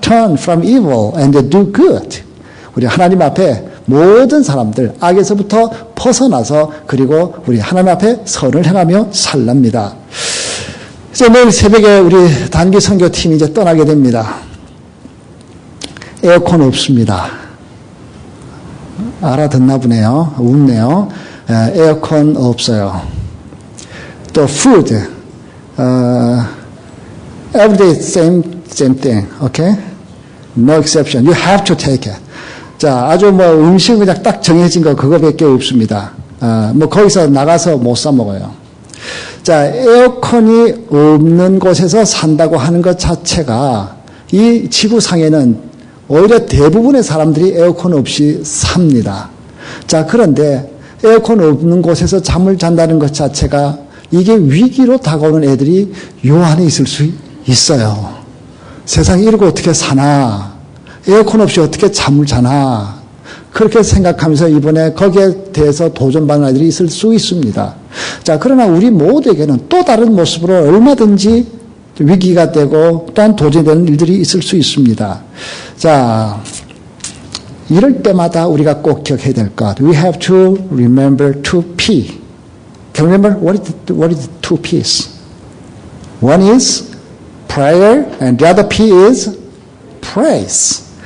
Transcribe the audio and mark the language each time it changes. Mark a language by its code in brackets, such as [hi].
[en] Turn from evil and do good. [ko] 우리 하나님 앞에 모든 사람들 악에서부터 벗어나서 그리고 우리 하나님 앞에 선을 행하며 살랍니다. 이제 내일 새벽에 우리 단기 선교팀이 이제 떠나게 됩니다. 에어컨 없습니다. 알아듣나 보네요. 웃네요. 에어컨 없어요. [en] 또 food, every day same thing, okay? No exception. You have to take it. [ko] 자, 아주 뭐 음식은 그냥 딱 정해진 거 그거밖에 없습니다. 뭐 거기서 나가서 못 사 먹어요. 자, 에어컨이 없는 곳에서 산다고 하는 것 자체가 이 지구상에는 오히려 대부분의 사람들이 에어컨 없이 삽니다. 자, 그런데 에어컨 없는 곳에서 잠을 잔다는 것 자체가 이게 위기로 다가오는 애들이 요 안에 있을 수 있어요. 세상에 이러고 어떻게 사나? 에어컨 없이 어떻게 잠을 자나? 그렇게 생각하면서 이번에 거기에 대해서 도전받는 아이들이 있을 수 있습니다. 자, 그러나 우리 모두에게는 또 다른 모습으로 얼마든지 위기가 되고 또한 도전되는 일들이 있을 수 있습니다. 자, 이럴 때마다 우리가 꼭 기억해야 될 것. [en] We have to remember 2P. Can you remember what is the 2P's? One is prayer and the other P is praise.